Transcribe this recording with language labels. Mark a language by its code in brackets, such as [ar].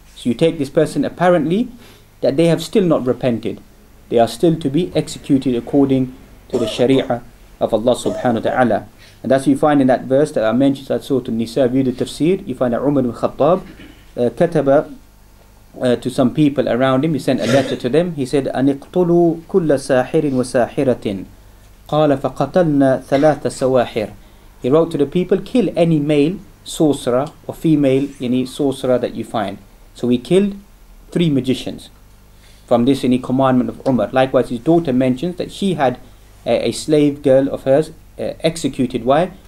[en] So you take this person apparently that they have still not repented. They are still to be executed according to the sharia of Allah subhanahu wa ta'ala. And that's what you find in that verse that I mentioned at Surah An-Nisa, view the tafsir. You find that Umar ibn Khattab kataba to some people around him. He sent a letter to them. He said, [ar] أَنِقْتُلُوا كُلَّ سَاحِرٍ وَسَاحِرَةٍ قَالَ فَقَتَلْنَا ثَلَاثَ سَوَاحِرٍ. [en] He wrote to the people, kill any male sorcerer or female any sorcerer that you find. So we killed 3 magicians from this commandment of Umar. Likewise, his daughter mentions that she had a slave girl of hers executed. Why?